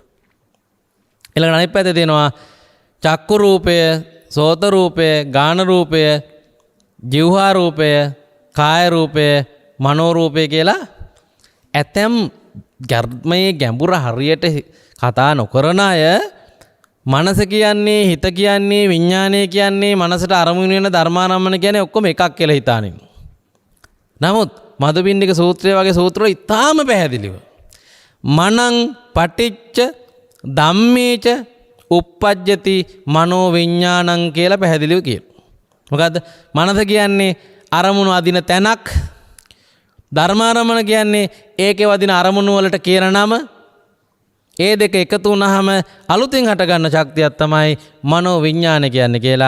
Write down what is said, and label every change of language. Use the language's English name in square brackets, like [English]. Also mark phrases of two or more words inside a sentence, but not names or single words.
[Sinhala] ඊළඟ අනිත් පැත්තේ තියෙනවා චක්කු රූපය, සෝත රූපය, ගාන රූපය, ජීවහා රූපය, කාය රූපය, මනෝ රූපය කියලා ඇතැම් ධර්මයේ ගැඹුර හරියට කතා නොකරන අය මනස කියන්නේ, හිත කියන්නේ, විඥානය කියන්නේ, මනසට අරමුණු වෙන ධර්මාරම්මන කියන්නේ ඔක්කොම එකක් කියලා හිතානින්. නමුත් මදුබින්දික සූත්‍රය වගේ සූත්‍රවල ඉතාම පැහැදිලිව [Pali] මනං පටිච්ච ධම්මේච uppajjati මනෝ විඥානං [Sinhala] කියලා පැහැදිලිව කියනවා. මොකද මනස කියන්නේ අරමුණු අදින තැනක්. ධර්මාරමණ කියන්නේ ඒකේ වදින අරමුණු වලට කියන නම. ඒ දෙක එකතු වුණාම අලුතින් හටගන්න ශක්තියක් තමයි මනෝ විඥාන කියන්නේ කියලා.